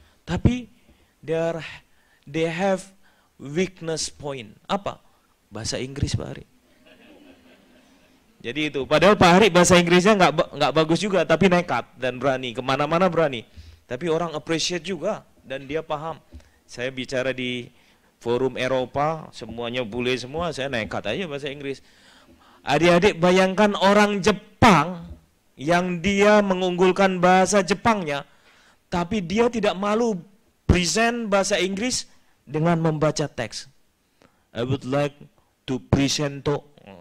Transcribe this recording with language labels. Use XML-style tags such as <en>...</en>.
<en>Tapi they have weakness point.</en> <id>Apa? Bahasa Inggris Pak Ari. Jadi itu, padahal Pak Ari bahasa Inggrisnya nggak bagus juga, tapi nekat dan berani, kemana-mana berani. Tapi orang appreciate juga, dan dia paham. Saya bicara di forum Eropa, semuanya bule semua, saya nekat aja bahasa Inggris. Adik-adik bayangkan orang Jepang, yang dia mengunggulkan bahasa Jepangnya, tapi dia tidak malu present bahasa Inggris dengan membaca teks.</id> <en>I would like to presento.</en>